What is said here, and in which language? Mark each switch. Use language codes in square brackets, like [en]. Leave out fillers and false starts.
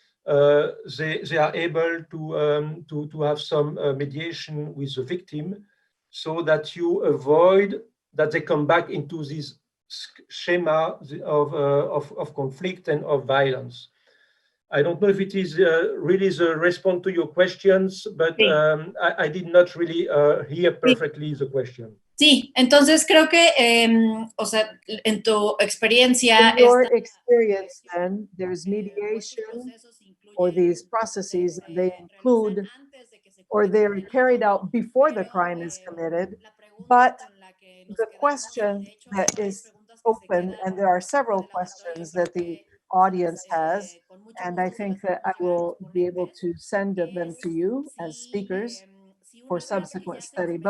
[en] They are able to have some mediation with the victim, so that you avoid that they come back into this schema of conflict and of violence. I don't know if it is really the response to your questions, but I did not really hear perfectly the question. [es] Sí, entonces creo que, o sea, en tu experiencia... [en] In your experience, then, there's mediation, or these processes, they include, or they're carried out before the crime is committed. But the question that is open, and there are several questions that the audience has, and I think that I will be able to send them to you as speakers for subsequent study.